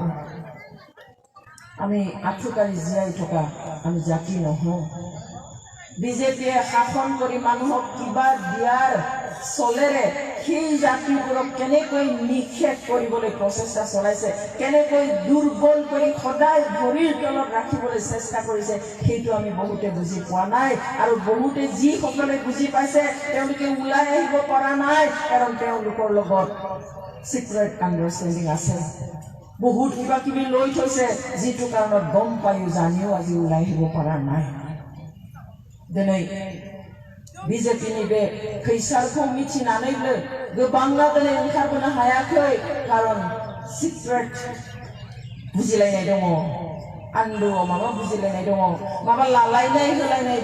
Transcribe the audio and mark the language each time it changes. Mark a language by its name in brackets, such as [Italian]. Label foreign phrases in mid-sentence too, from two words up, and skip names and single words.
[Assamese] আমি আঁঠুকাৰি জীয়াই থকা আমি জাতি নহওঁ বিজেপিয়ে শাসন কৰি মানুহক কিবা দিয়াৰ চলেৰে সেই জাতিবোৰক কেনেকৈ নিক্ষেপ কৰিবলৈ প্ৰচেষ্টা চলাইছে কেনেকৈ দুৰ্বল কৰি সদায় ভৰিৰ তলত ৰাখিবলৈ চেষ্টা কৰিছে সেইটো আমি বহুতে বুজি পোৱা নাই আৰু বহুতে যিসকলে বুজি পাইছে তেওঁলোকে ওলাই আহিব পৰা নাই কাৰণ তেওঁলোকৰ লগত সিক্ৰেট আণ্ডাৰষ্টেণ্ডিং আছে বহুত কিবা কিবি লৈ থৈছে যিটো কাৰণত গম পায়ো জানিও আজি ওলাই আহিব পৰা [Bodo] নাই दिनै बिजेपिनि बे खैसारखौ मिथिनानैबो गोबाङा दिनै ओंखारबोनो हायाखै खारन सिक्रेट बुजिलायनाय दङ आन्दोआव माबा बुजिलायनाय दङ माबा लालायनाय होलायनाय